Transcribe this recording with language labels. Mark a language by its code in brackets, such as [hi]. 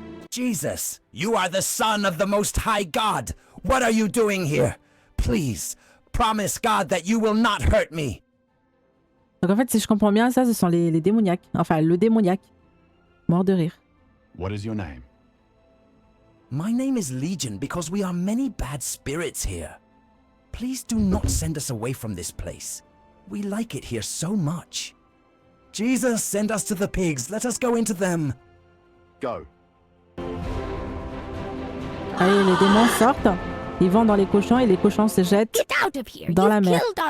[en] Jesus, you are the Son of the Most High God. What are you doing here? Please, promise God that you will not hurt me. [fr] Donc en fait, si je comprends bien, ça, ce sont les démoniaques. Enfin, le démoniaque. Mort de rire. [en] What is your name? My name is Legion because we are many bad spirits here. Please do not send us away from this place. We like it here so much. Jesus, send us to the pigs. Let us go into them. Go. [fr] Allez, les démons sortent. Ils vont dans les cochons et les cochons se jettent dans la mer.